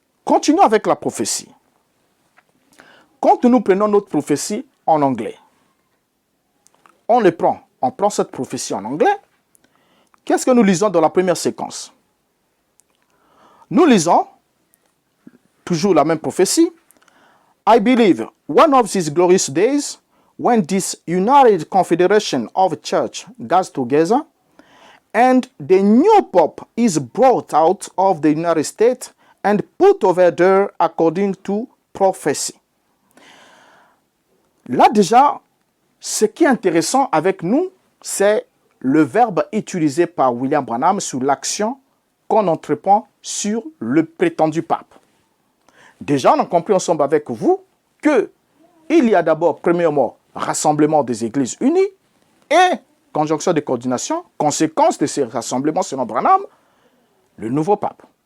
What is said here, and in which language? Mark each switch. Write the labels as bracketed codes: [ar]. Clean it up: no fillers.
[fr] Continuons avec la prophétie. Quand nous prenons notre prophétie en anglais, on prend cette prophétie en anglais. Qu'est-ce que nous lisons dans la première séquence? Nous lisons toujours la même prophétie. [en] I believe one of these glorious days when this united confederation of church gets together and the new pope is brought out of the United States and put over there according to prophecy. [fr] Là déjà, ce qui est intéressant avec nous, c'est le verbe utilisé par William Branham sur l'action qu'on entreprend sur le prétendu pape. Déjà, on a compris ensemble avec vous qu'il y a d'abord, premièrement, rassemblement des églises unies et conjonction de coordination, conséquence de ces rassemblements selon Branham, le nouveau pape.